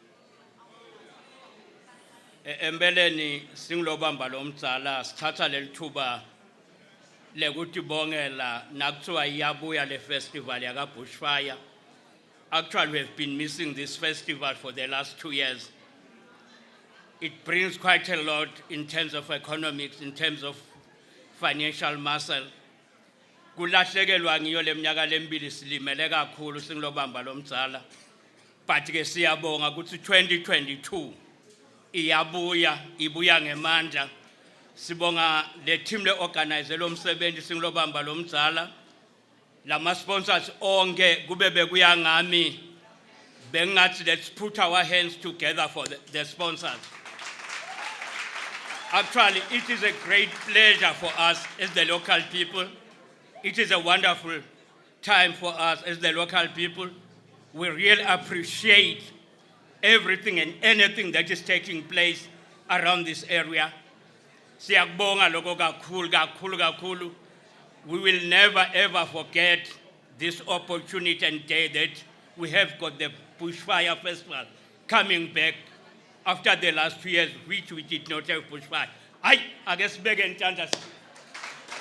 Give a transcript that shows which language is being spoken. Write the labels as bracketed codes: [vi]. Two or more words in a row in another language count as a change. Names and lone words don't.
[ss] Empeleni singilobamba lomdzala sithatha lelithuba lekuthi bongela nakuthiwa iyabuya le festival yaka Bushfire. [en] Actually, we have been missing this festival for the last 2 years. It brings quite a lot in terms of economics, in terms of financial muscle. [ss] Kulahlekelwa ngiyo leminyaka lembili silimele kakhulu singilobamba lomdzala, but ke siyabonga ukuthi 2022 ibuya ngemandla. Sibonga le team le organize lo msebenzi singilobamba lomdzala, lama sponsors onke kube bekuya ngami bengathi [en] let's put our hands together for the sponsors. Actually, it is a great pleasure for us as the local people. It is a wonderful time for us as the local people. We really appreciate everything and anything that is taking place around this area. [ss] Siyakubonga lokho kakhulu. [en] We will never ever forget this opportunity and day that we have got the Bushfire Festival coming back after the last 2 years, which we did not have Bushfire. I guess beg and